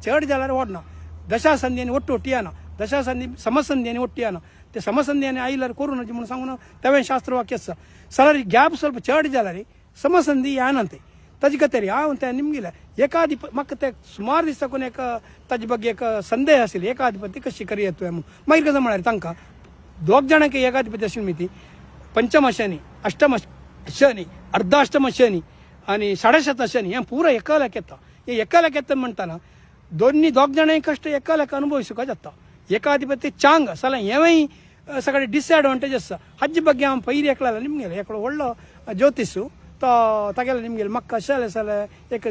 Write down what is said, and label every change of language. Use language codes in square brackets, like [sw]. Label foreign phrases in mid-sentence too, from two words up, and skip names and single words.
[kok] चड जाल्यार व्हडना दशा संध्यांनी ಒಟ್ಟು येना दशा संधी समसंध्यांनी ಒಟ್ಟು येना ते समसंध्यांनी आयल्यार कोरोनाचे म्हणून सांगून तेवें शास्त्र वाक्य आसा जाल्यार गॅप ಸ್ವಲ್ಪ चड जाल्यार समसंधी येनाते ताजे खातीर हांव ते निमगेले एकाधिपत्य म्हाका ते सुमार दीस साकून एक ताजे ಬಗ್ಗೆ एक संदेह आशिल्लो एकाधिपत्य कशी करी येतोय म्हणून मागीर कसं म्हळ्यार तांकां दोग जाणांक एकाधिपत्य आशिल्ली मिती पंचम शनी अष्टम शनी अर्धाष्टम शनी आनी साडेशत शनी हें पुरो एकाल्याक येता हे एकाल्याक येता म्हणटाना दोग जाणांय कश्ट एकाल्याक अनुभविसूंक जाता एकाधिपत्य चांग जाल्यार हेंवूय सगळे डिसएडवांटेज आसा हाजे ಬಗ್ಗೆ हांव पयलीं एकलो निमगेले एकलो व्हडलो ज्योतिशू तो तागेलो निमगेले म्हाका कशें जालें एक